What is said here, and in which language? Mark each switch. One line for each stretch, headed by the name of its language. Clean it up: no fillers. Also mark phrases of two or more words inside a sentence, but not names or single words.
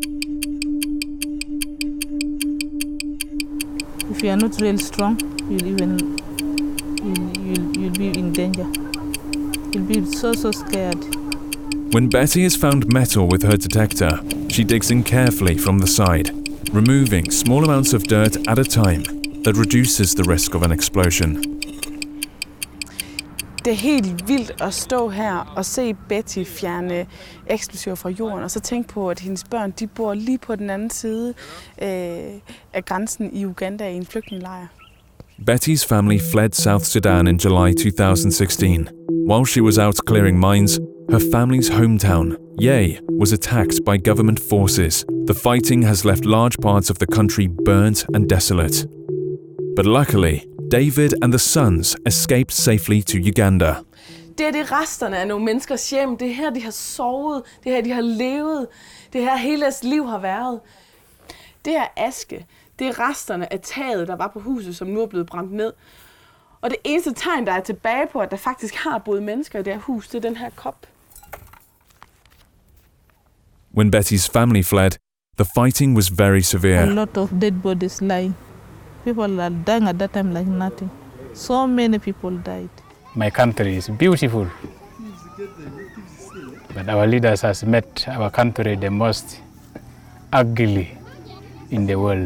English: If you are not really strong, you'll be in danger. You'll be so scared. When Betty has found metal with her detector, she digs in carefully from the side, removing small amounts of dirt at a time that reduces the risk of an explosion.
Danish: Det er helt vildt at stå her og se Betty fjerne eksplosiver fra jorden, og så tænke på, at hendes børn de bor lige på den anden side af grænsen i Uganda i en flygtningelejr.
English: Betty's family fled South Sudan in July 2016. While she was out clearing mines, her family's hometown, Yei, was attacked by government forces. The fighting has left large parts of the country burnt and desolate. But luckily, David and the sons escaped safely to Uganda.
Danish: Det er resterne af nogle menneskers hjem. Det er her, de har sovet. Det er her, de har levet. Det er her, hele deres liv har været. Det her aske, det er resterne af taget, der var på huset, som nu er blevet brændt ned. Og det eneste tegn, der er tilbage på, at der faktisk har boet mennesker i det her hus, det er den her kop.
English: When Betty's family fled, the fighting was very severe. A lot of dead bodies lying. People are dying at that time like nothing. So many people died. My country is beautiful, but our leaders has made our country the most ugly in the world.